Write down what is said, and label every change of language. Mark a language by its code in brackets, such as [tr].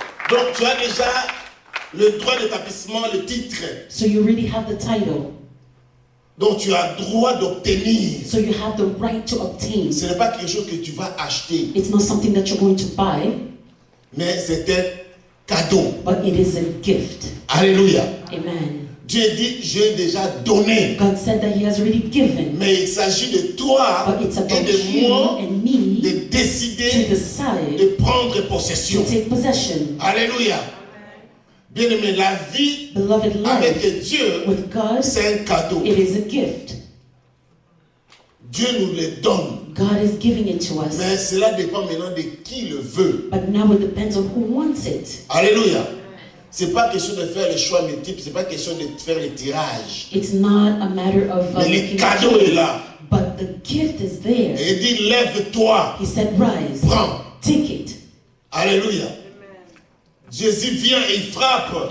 [fr] Donc, tu as déjà le droit d'établissement, le titre. [en] So you already have the title. [fr] Donc, tu as droit d'obtenir. [en] So you have the right to obtain. [fr] Ce n'est pas quelque chose que tu vas acheter, [en] It's not something that you're going to buy, [fr] mais c'est un cadeau. [en] but it is a gift. [fr] Alléluia. [en] Amen. [fr] Dieu dit, j'ai déjà donné. [en] God said that he has already given. [fr] Mais il s'agit de toi [en] But it's [fr] et [en] about [fr] de [en] you [fr] moi [en] and me [fr] de [en] to [fr] décider [en] decide [fr] de prendre possession. [en] to take possession. [fr] Alléluia. Bien-aimé, la vie [en] Beloved, life [fr] avec Dieu, [en] with God, [fr] c'est un cadeau. [en] it is a gift. [fr] Dieu nous le donne. [en] God is giving it to us. [fr] Mais cela dépend maintenant de qui le veut. [en] But now it depends on who wants it. [fr] Alléluia. C'est pas question de faire les choix multiples, c'est pas question de faire les tirages. [en] It's not a matter of [fr] Mais le [en] making a [fr] cadeau est [en] choice, [fr] là. [en] but the gift is there. [fr] Et il dit, lève-toi, [en] He said, rise, [fr] prends. [en] take it. [fr] Alléluia. Jésus vient et il frappe